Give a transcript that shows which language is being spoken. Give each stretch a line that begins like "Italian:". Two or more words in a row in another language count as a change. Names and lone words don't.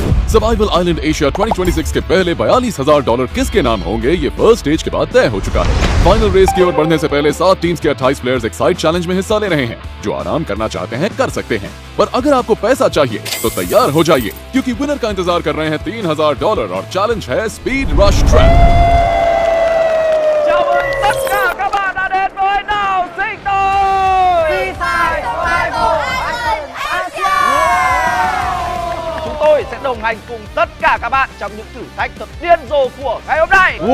Hindi: सर्वाइवल आइलैंड एशिया 2026 के पहले $42,000 किसके नाम होंगे, ये
English: first stage
Hindi: के बाद तय हो चुका है। फाइनल रेस की ओर बढ़ने से पहले 7 टीम्स के 28 प्लेयर्स
English: excite challenge
Hindi: में हिस्सा ले रहे हैं। जो आराम करना चाहते हैं कर सकते हैं, पर अगर आपको पैसा चाहिए तो तैयार हो जाइए, क्योंकि विनर का इंतजार कर रहे हैं $3,000 और चैलेंज है
English: speed rush track.
Vietnamese: Chào mừng tất cả các bạn đã đến với Nào Sinh Tồn. Chúng tôi sẽ đồng hành cùng tất cả các bạn trong những thử thách thật điên rồ của ngày hôm nay.